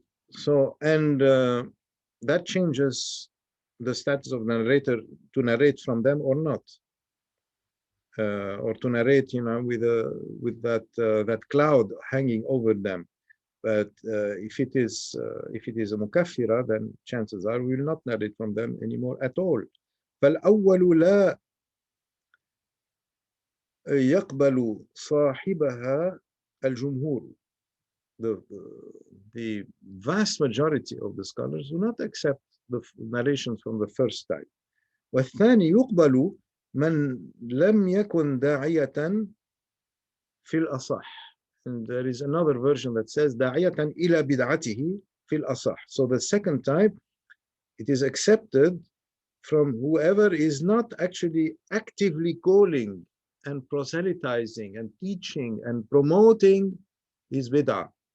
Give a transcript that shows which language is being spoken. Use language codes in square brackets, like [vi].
[en] So, and that changes the status of the narrator to narrate from them or not, or to narrate, with that cloud hanging over them. But if it is a mukaffira, then chances are we will not narrate from them anymore at all. [ar] فالأول لا يقبل صاحبها الجمهور. [en] The vast majority of the scholars do not accept the narrations from the first type. [ar] والثاني يقبل من لم يكن داعية في الأصح. [en] And there is another version that says [ar] داعية إلى بدعته في الأصح. [en] So the second type, it is accepted from whoever is not actually actively calling and proselytizing and teaching and promoting his bid'ah.